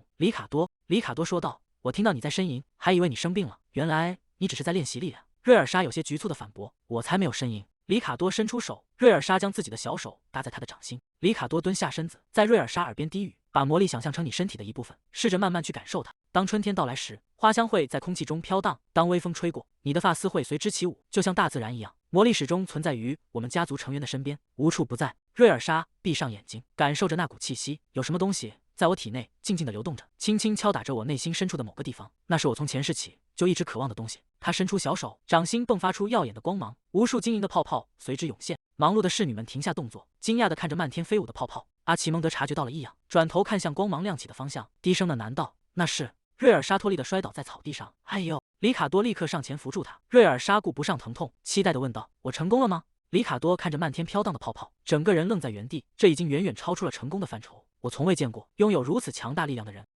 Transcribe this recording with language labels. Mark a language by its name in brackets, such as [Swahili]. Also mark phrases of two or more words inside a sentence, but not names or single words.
[Chinese] 里卡多說道：“我聽到你在呻吟，還以為你生病了，原來你只是在練習力量。” 瑞爾莎有些局促地反駁：“我才沒有呻吟。”里卡多伸出手，瑞爾莎将自己的小手搭在他的掌心。里卡多蹲下身子，在瑞爾莎耳邊低語：“把魔力想象成你身體的一部分，試着慢慢去感受它。當春天到來時，花香會在空氣中飄蕩；當微風吹過，你的髮絲會隨之起舞，就像大自然一樣。魔力始終存在於我們家族成員的身邊，無處不在。” 瑞爾莎閉上眼睛，感受着那股氣息，有什麼東西在我體內靜靜地流動着，輕輕敲打着我內心深處的某個地方。那是我從前世起就一直渴望的東西。他伸出小手，掌心迸發出耀眼的光芒，無數晶瑩的泡泡隨之湧現。忙碌的侍女們停下動作，驚訝地看着漫天飛舞的泡泡。阿奇蒙德察覺到了異樣，轉頭看向光芒亮起的方向，低聲地喃道：“那是……”瑞爾莎脫力地摔倒在草地上。“哎呦！” 里卡多立刻上前扶住他。瑞尔莎顧不上疼痛，期待地問道：“我成功了嗎？” 里卡多看着漫天飄蕩的泡泡，整個人愣在原地，這已經遠遠超出了成功的範疇。我從未見過擁有如此強大力量的人。